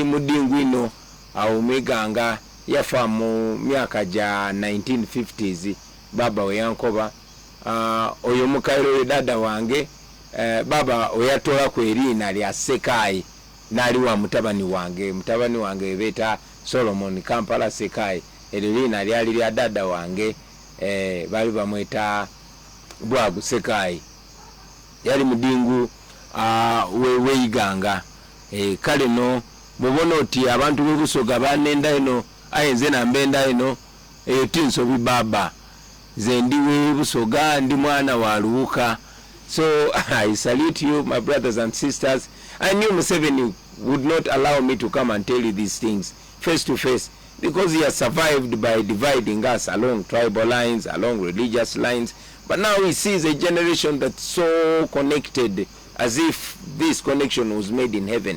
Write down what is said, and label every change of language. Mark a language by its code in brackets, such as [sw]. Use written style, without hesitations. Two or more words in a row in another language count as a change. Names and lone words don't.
[xog] mudingwino awo mwiganga yafa mu myaka ja 1950s baba we yankoba oyo mukaire we dada wange baba oyatola ku erina lya Sekayi nali wa mutabani wange beta Solomon Kampala Sekayi erina lyali lya dada wange bali bamweta Bwagu Sekayi yali mudingu weiganga kale no mubona oti abantu bebusoga banenda ino ayenze nambenda ino tinsobi baba ze ndiwe busoga ndi mwana wa Luuka. [en] So I salute you, my brothers and sisters. I knew Museveni would not allow me to come and tell you these things face to face, because he has survived by dividing us along tribal lines, along religious lines. But now he sees a generation that's so connected, as if this connection was made in heaven.